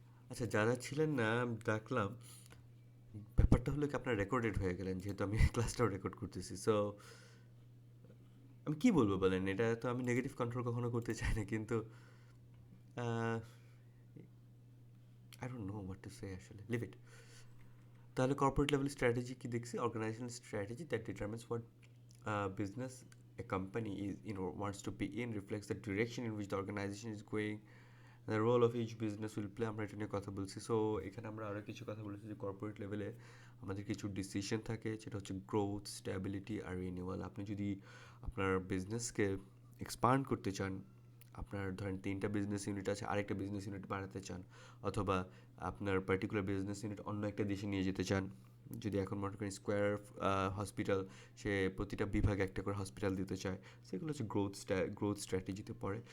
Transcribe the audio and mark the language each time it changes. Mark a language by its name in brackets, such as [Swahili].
[Bangla] আচ্ছা, যারা ছিলেন না দেখলাম ব্যাপারটা হলো কি আপনার রেকর্ডেড হয়ে গেলেন, যেহেতু আমি ক্লাসটাও রেকর্ড করতেছি। সো আমি কি বলবো বলেন, এটা তো আমি নেগেটিভ কন্ট্রোল কখনো করতে চাই না, কিন্তু [English] I don't know what to say, [Bangla] আসলে [English] Leave it. [Bangla] তাহলে কর্পোরেট লেভেল স্ট্র্যাটেজি কি দেখছি? [English] Organisational strategy that determines what business a company is wants to be in, reflects the direction in which the organization is going, the role of each business will play। [Bangla] আমরা এটা নিয়ে কথা বলছি। So এখানে আমরা আরও কিছু কথা বলেছি যে কর্পোরেট লেভেলে আমাদের কিছু ডিসিশন থাকে, সেটা হচ্ছে গ্রোথ, স্ট্যাবিলিটি আর রিনিউয়াল। আপনি যদি আপনার বিজনেসকে এক্সপান্ড করতে চান, আপনার ধরেন 3টা বিজনেস ইউনিট আছে, আরেকটা বিজনেস ইউনিট বাড়াতে চান, অথবা আপনার পার্টিকুলার বিজনেস ইউনিট অন্য একটা দেশে নিয়ে যেতে চান, যদি এখন মনে করেন স্কোয়ার হসপিটাল, সে প্রতিটা বিভাগে একটা করে হসপিটাল দিতে চায়, সেগুলো হচ্ছে গ্রোথ স্ট্র্যাটেজিতে পড়ে।